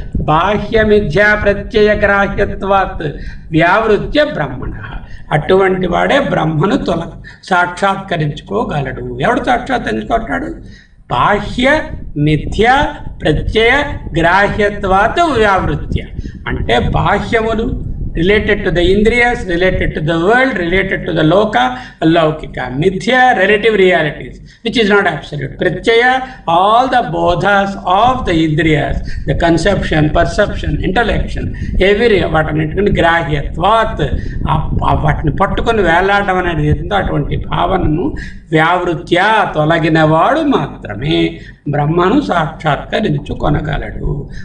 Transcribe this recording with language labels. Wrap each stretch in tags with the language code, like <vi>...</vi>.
<sa>బాహ్య మిథ్యా ప్రత్యయ గ్రాహ్యత్వాత్ వ్యావృత్య బ్రహ్మణ.</sa> <te>అటువంటి వాడే బ్రహ్మను సాక్షాత్కరించుకోగలడు. ఎవడు సాక్షాత్కరించుకుంటాడు?</te> <sa>బాహ్య మిథ్య ప్రత్యయ గ్రాహ్యత్వాత్ వ్యావృత్య,</sa> <te>అంటే బాహ్యములు,</te> <en>related to the indriyas, related to the world, related to the loka, laukika, mithya, relative realities, which is not absolute. Pratyaya, all the bodhas of the indriyas, the conception, perception, intellection, every</en> <te>వాటన్నిటిని గ్రాహ్యత్వాత్, వాటిని పట్టుకొని వేలాడడం అనేది ఏంటో అటువంటి భావనను వ్యావృత్యా తొలగినవాడు మాత్రమే బ్రహ్మను సాక్షాత్కరించుకొనగలడు.</te>